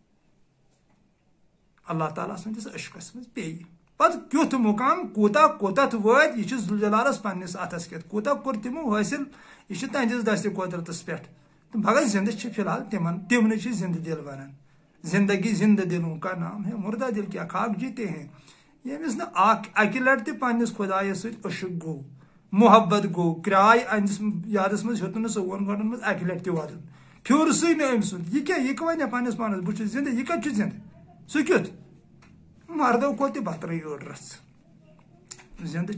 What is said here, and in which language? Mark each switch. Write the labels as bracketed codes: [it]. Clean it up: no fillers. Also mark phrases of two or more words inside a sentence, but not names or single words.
[ks] اللہ تعالیٰ سٕنٛدِس عشقس منٛز پیٚیہِ پتہٕ کیُتھ مُقام کوٗتاہ کوٚتتھ وٲتۍ یہِ چھُ ذوالجلالس پننِس اتھس کٮ۪تھ کوٗتاہ کوٚر تِمو حٲصِل یہِ چھُ تہنٛدِس دستہِ قۄدرتس پٮ۪ٹھ تہٕ مگر زندٕ چھِ فی الحال تِمنٕے چھِ زندٕ دل ونان [ur] زندگی زندٕ دلوں کا نام ہے مردہ دل کیا خاک جیتے ہیں [ks] ییٚمِس نہٕ اکہِ لٹہِ تہِ پننِس خۄدایس سۭتۍ عشق گوٚو محبت گوٚو کرٛاے أہنٛدِس یادس منٛز ہیوٚتُن نہٕ 4 گٲنٛٹن منٛز اکہِ لٹہِ تہِ ودُن پھیُرسٕے نہٕ أمۍ سُنٛد یہِ کیٛاہ یہِ ونے پننِس پانس بہٕ چھُس زندٕ یہِ کتہِ چھُ زندٕ سُہ کیُتھ مردو کھۄتہٕ تہِ بترٕے أڑ رژھ زندٕ